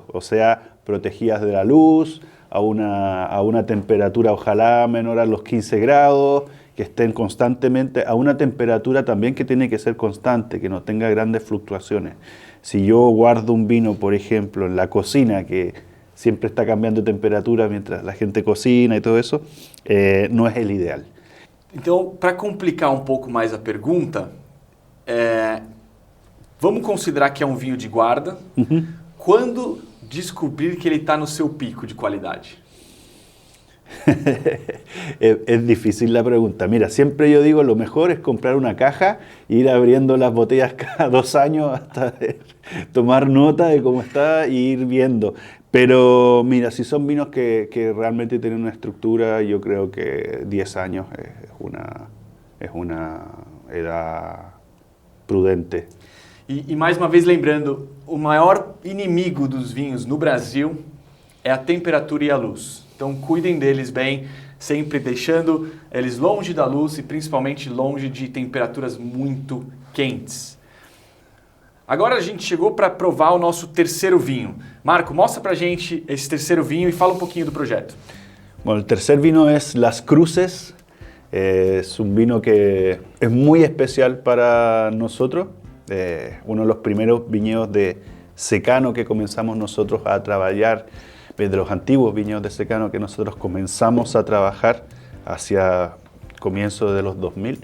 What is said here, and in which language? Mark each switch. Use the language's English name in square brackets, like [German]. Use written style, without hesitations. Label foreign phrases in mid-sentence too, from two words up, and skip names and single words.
[Spanish] O sea, protegidas de la luz, a una temperatura ojalá menor a los 15 grados, que estén constantemente a una temperatura también que tiene que ser constante, que no tenga grandes fluctuaciones. Si yo guardo un vino, por ejemplo, en la cocina, que siempre está cambiando de temperatura mientras la gente cocina y todo eso, no es el ideal. [Portuguese] Então, para complicar um pouco mais a pergunta, vamos considerar que é um vinho de guarda. Quando descubrir que ele está no seu pico de qualidade? [Spanish] Es difícil la pregunta. Mira, siempre yo digo, lo mejor es comprar una caja e ir abriendo las botellas cada 2 años hasta tomar nota de cómo está e ir viendo. Pero mira, si son vinos que realmente tienen una estructura, yo creo que 10 años es una edad prudente. [Portuguese] E mais uma vez lembrando, o maior inimigo dos vinhos no Brasil é a temperatura e a luz. Então cuidem deles bem, sempre deixando eles longe da luz e principalmente longe de temperaturas muito quentes. Agora a gente chegou para provar o nosso terceiro vinho. Marco, mostra pra gente esse terceiro vinho e fala um pouquinho do projeto. [Spanish] Bueno, el tercer vino es Las Cruces. Es un vino que es muy especial para nosotros, uno de los primeros viñedos de secano que comenzamos nosotros a trabajar, de los antiguos viñedos de secano que nosotros comenzamos a trabajar hacia comienzos de los 2000.